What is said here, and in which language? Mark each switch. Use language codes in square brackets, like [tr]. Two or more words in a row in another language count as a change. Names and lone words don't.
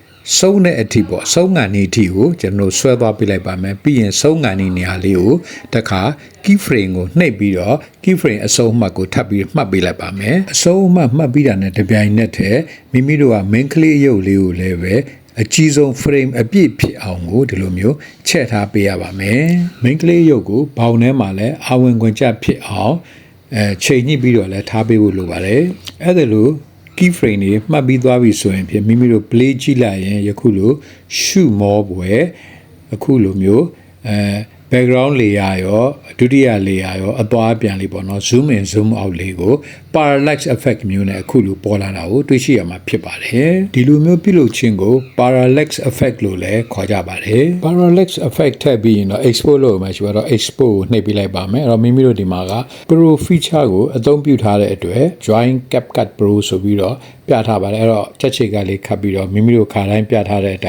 [my] စုံးတဲ့အထိပေါ့စုံးငံနေအထိကိုကျွန်တော်ဆွဲသွားပြလိုက်ပါမယ်ပြီးရင်စုံးငံနေနေရာလေးကိုတစ်ခါ [en] key frame [my] ကိုနှိပ်ပြီးတော့ [en] key frame [my] အစုံးအမှတ်ကိုထပ်ပြီးမှတ်ပေးလိုက်ပါမယ်အစုံးအမှတ်မှတ်ပြီးတာနဲ့တပြိုင်နက်တည်းမိမိတို့က main ကလေးရုပ်လေးကိုလည်းပဲအကြီးဆုံး frame အပြည့်ဖြစ်အောင်ကိုဒီလိုမျိုးချက်ထားပေးရပါမယ် main ကလေးရုပ်ကိုဘောင်ထဲမှာလည်းအာဝင်ခွင်ကျဖြစ်အောင်ချိန်ညှိ ပြီးတော့လည်းထားပေးဖို့လိုပါတယ်အဲ့ဒါလို့ [en] key frame [my] တွေမှတ်ပြီးသွားပြီဆိုရင်ဖြင့်မိမိတို့ play ကြည့်လိုက်ရင်ယခုလို [en] shoot more [my] ပွဲအခုလိုမျိုး [en] background layer [my] ရောဒုတိယ layer ရောအသွားပြန်လေးပေါ့နော် [en] zoom in zoom out [my] လေးကို [en] parallax effect [my] မျိုးနဲ့အခုလိုပေါ်လာတာကိုတွေ့ရှိရမှာဖြစ်ပါတယ်ဒီလိုမျိုးပြုလုပ်ခြင်းကို parallax effect လို့လည်းခေါ်ကြပါတယ် [en] parallax effect [my] ထည့်ပြီးရင်တော့ export လို့မှရှိပါတော့ export ကိုနှိပ်ပေးလိုက်ပါမယ်အဲ့တော့မိမိတို့ဒီမှာက [en] pro feature [my] ကိုအသုံးပြုထားတဲ့အတွက် [en] join CapCut pro [my] ဆိုပြီးတော့ပြထားပါတယ်အဲ့တော့ချက်ချိတ်ကလေးခတ်ပြီးတော့မိမိတို့ခါတိုင်းပြထားတဲ့အ